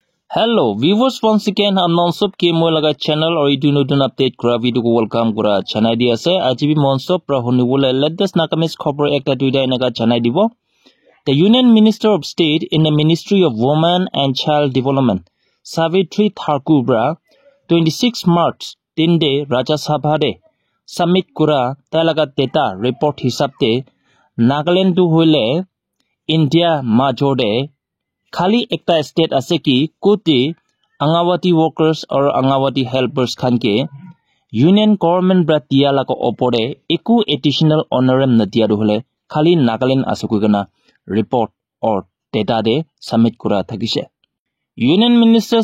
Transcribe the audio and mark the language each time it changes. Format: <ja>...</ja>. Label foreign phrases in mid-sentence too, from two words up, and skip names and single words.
<en>Hello viewers, once again I'm non-stop</en> <nag>ke moi laga channel or itu notun update kora video ko welcome kora chanai di ase ajibi non-stop pra honi bole latest nakamis khobor ekta duida enaga chanai dibo.</nag> <en>The Union Minister of State in the Ministry of Women and Child Development Savitri Thakur</en> <nag>bra 26 March tinde Rajya Sabha de submit kora talaga data report hisabte Nagaland tu hoile India majode खाली एकता स्टेट आसे कि कोते</nag> <en>Anganwadi workers</en> <nag>और</nag> <en>Anganwadi helpers</en> <nag>खान के</nag> <en>Union Government</en> <nag>ब्रा दिया लाको ओपरे एकु</nag> <en>additional honorarium</en> <nag>नदिया होले खाली नागालैंड आसकुगना रिपोर्ट और डेटा दे सबमिट करा थकिसे</nag> <en>Union Minister</en>